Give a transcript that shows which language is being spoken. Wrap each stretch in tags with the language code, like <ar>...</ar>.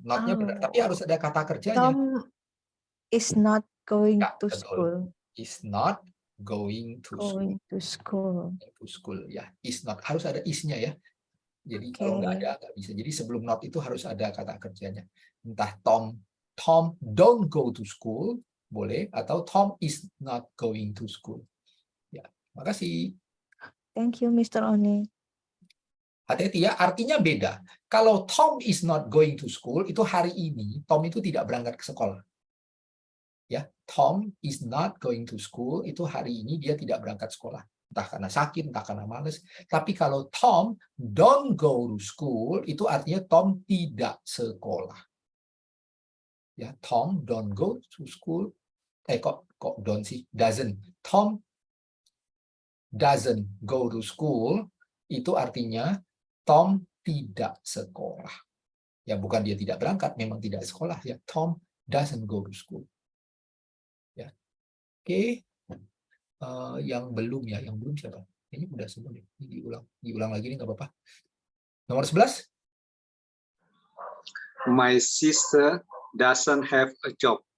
<id>Not-nya benar, tapi harus ada kata kerjanya.</id> <en>Tom is not going to</en> <id>betul.</id> <en>school. Is not going to school. To school</en> <id>ya.</id> <en>Is not</en> <id>harus ada is-nya ya. Jadi kalau nggak bisa. Jadi sebelum not itu harus ada kata kerjanya. Entah</id> <en>Tom don't go to school</en> <id>boleh, atau</id> <en>Tom is not going to school.</en> <id>Ya, makasih.</id> <en>Thank you, Mr. Oni.</en> <id>Hati-hati ya, artinya beda. Kalau</id> <en>Tom is not going to school,</en> <id>itu hari ini Tom itu tidak berangkat ke sekolah. Ya,</id> <en>Tom is not going to school,</en> <id>itu hari ini dia tidak berangkat sekolah. Entah karena sakit, entah karena males. Tapi kalau</id> <en>Tom don't go to school,</en> <id>itu artinya Tom tidak sekolah.</id> <en>Ya, Tom don't go to school.</en> <id>Kok</id> <en>don't</en> <id>sih?</id> <en>Doesn't. Tom doesn't go to school,</en> <id>itu artinya Tom tidak sekolah. Ya, bukan dia tidak berangkat, memang tidak sekolah.</id> <en>Ya, Tom doesn't go to school.</en> <id>Ya, oke. Yang belum siapa? Ini udah semua nih. Ini diulang lagi nih, nggak apa-apa. Nomor 11.</id> <en>My sister doesn't have a job.</en>